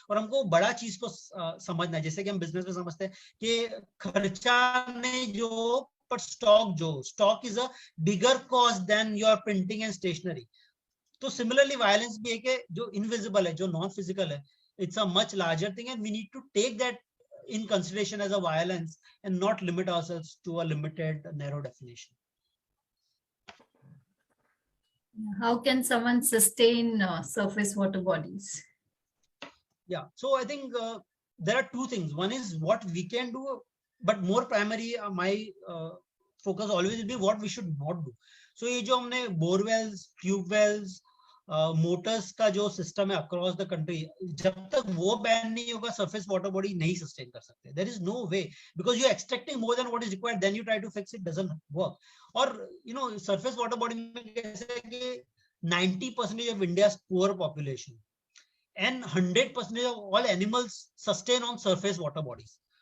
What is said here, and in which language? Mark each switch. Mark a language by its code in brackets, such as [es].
[hi] और हमको बड़ा चीज को समझना है, जैसे कि हम बिजनेस में समझते हैं कि खर्चा ने जो, पर [en] Stock is a bigger cost than your printing and stationery. [hi] तो सिमिलरली वायलेंस भी है कि जो इनविजिबल है, जो नॉन फिजिकल है, [en] It's a much larger thing, and we need to take that in consideration as a violence and not limit ourselves to a limited narrow definition. How can someone sustain surface water bodies? Yeah, so I think there are two things. One is what we can do, but more primary my focus always will be what we should not do. [hi] So ये जो हमने borewells, tube wells, Motors का जो system है [en] across the country, [hi] जब तक वो ban नहीं होगा सरफेस वाटर बॉडी नहीं सस्टेन कर सकते। [en] There is no way, because you extracting more than what is required, then you try to fix it, doesn't work. [hi] और सरफेस वाटर बॉडी में कैसे है कि [en] 90% of India's poor population and 100% of all animals sustain on surface water bodies.